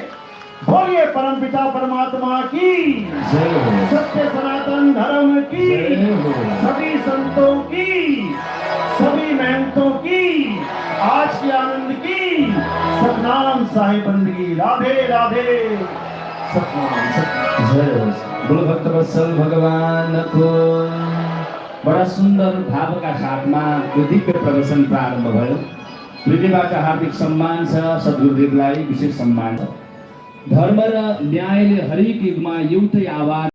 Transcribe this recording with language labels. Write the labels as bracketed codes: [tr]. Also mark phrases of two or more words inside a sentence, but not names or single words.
[hi] बोलिए परमपिता परमात्मा की जय हो, सत्य सनातन धर्म की सभी संतों की, सभी महंतों की, आज के आनंद की, सतनाम साहिब बंदगी। राधे राधे। सतनाम सतनाम। जय हो। बोलो भक्तवत्सल भगवान को। [ne] बड़ा सुंदर भावका साथमा यो दिव्य प्रदर्शन प्रारम्भ भयो। हृदयबाट हार्दिक सम्मान छ, सद्गुरुदेवलाई विशेष सम्मान छ। धर्म र न्यायले हरेक युगमा एउटै आवाज